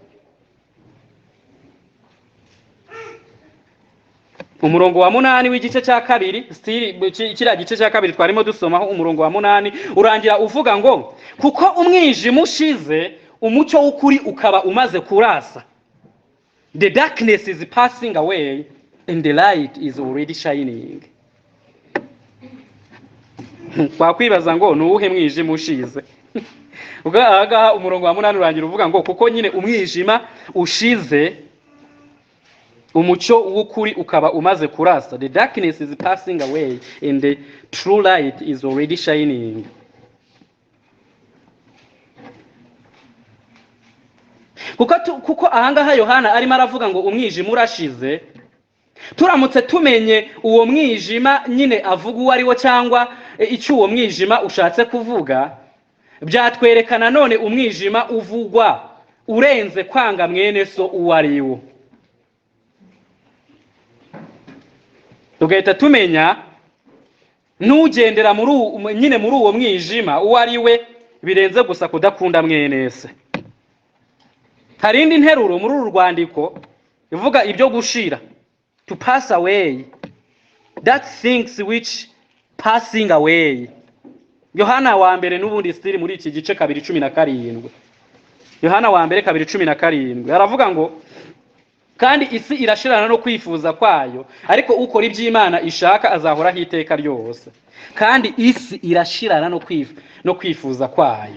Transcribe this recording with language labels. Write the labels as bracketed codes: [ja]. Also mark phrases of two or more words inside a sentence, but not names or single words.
[rw] Umurongo wa 8 w'igice cya kabiri, kiriya gice cya kabiri twarimo dusomaho, umurongo wa 8 urangira uvuga ngo kuko umwijima ushize umucyo w'ukuri ukaba umaze kurasa. [en] The darkness is passing away and the light is already shining. [rw] Twakwibaza ngo nuwuhe mwijima ushize? Ubwo agaha umurongo wa 8 urangira uvuga ngo kuko nyine umwijima ushize umucyo w'ukuri ukaba umaze kurasa. [en] The darkness is passing away and the true light is already shining. [rw] Kuko ahangaha Yohana arimo aravuga ngo umwijima urashize, turamutse tumenye uwo mwijima nyine avuga uwo ari wo cyangwa icyo uwo mwijima ushatse kuvuga, byatwerekana none umwijima uvugwa urenze kwanga mwene so uwo ari wo. Tugahita tumenya n'ugendera muri uwo mwijima uwo ari we birenze gusa kudakunda mwenese. Hari indi nteruro muri uru rwandiko ivuga ibyo gushira, [en] to pass away, that things which passing away. [rw] Yohana wa mbere n'ubundi stili muri iki gice 2:17. Yohana wa mbere 2:17 aravuga ngo kandi isi irashirana no kwifuza kwayo, ariko ukora iby'Imana ishaka azahoraho iteka ryose. Kandi isi irashirana no kwifuza kwayo.